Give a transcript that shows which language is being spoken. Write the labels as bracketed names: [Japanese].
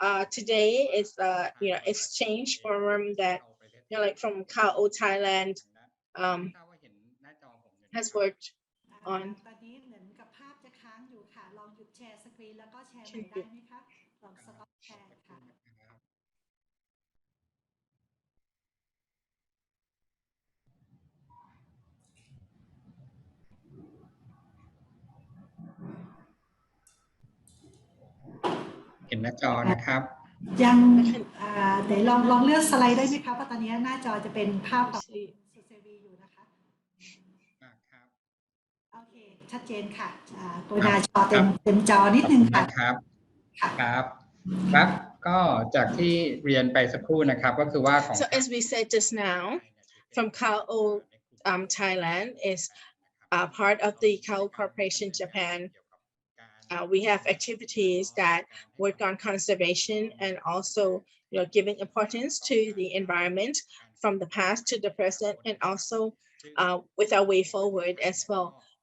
[English] Today is exchange forum that like from CAO Thailand has worked on. [Thai] ตอนนี้เหมือนกับภาพจะค้างอยู่ค่ะลองหยุดแชร์สกรีนแล้วก็แชร์ใหม่ได้ไหมคะลองสต็อปแชร์ค่ะ เห็นหน้าจอนะครับ ยังเดี๋ยวลองเลือกสไลด์ได้ไหมคะเพราะตอนนี้หน้าจอจะเป็นภาพของสุเซวีอยู่นะคะโอเคชัดเจนค่ะตัวหน้าจอเต็มจอนิดนึงค่ะ ครับครับก็จากที่เรียนไปสักครู่นะครับก็คือว่าของ [English] So as we said just now, from CAO Thailand is part of the CAO Corporation Japan. We have activities that work on conservation and also giving importance to the environment from the past to the present, and also with our way forward as well.